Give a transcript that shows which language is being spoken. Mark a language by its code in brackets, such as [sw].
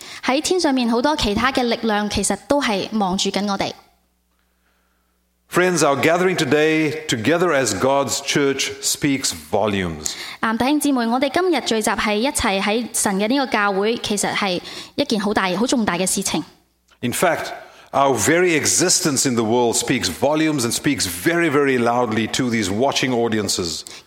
[zh] 在天上面很多其他的力量其实都是望着我们。 [en] Friends, our gathering today together as God's church speaks volumes. [zh] 弟兄姊妹，我们今日聚集在一起，在神的这个教会，其实是一件很大、很重大的事情。 [en] In fact, our very existence in the world speaks volumes and speaks very, very loudly to these watching audiences.